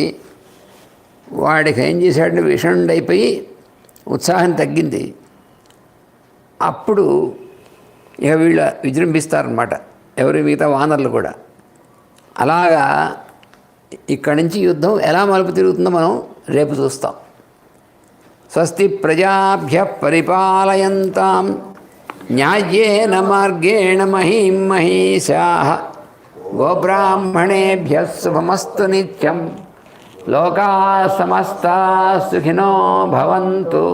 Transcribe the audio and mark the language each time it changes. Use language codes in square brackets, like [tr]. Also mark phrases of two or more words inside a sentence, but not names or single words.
[te] వాడికి ఏం చేశాడంటే విషణుడైపోయి ఉత్సాహం తగ్గింది. అప్పుడు ఇక వీళ్ళు విజృంభిస్తారనమాట, ఎవరి మిగతా వానరులు కూడా. అలాగా ఇక్కడి నుంచి యుద్ధం ఎలా మలుపు తిరుగుతుందో మనం రేపు చూస్తాం. [sa] స్వస్తి ప్రజాభ్య పరిపాలయంతాం న్యాయేన మార్గేణ మహీం మహీషాః గోబ్రాహ్మణేభ్య శుభమస్తు నిత్యం. లోకాః సమస్తాః సుఖినో భవంతు.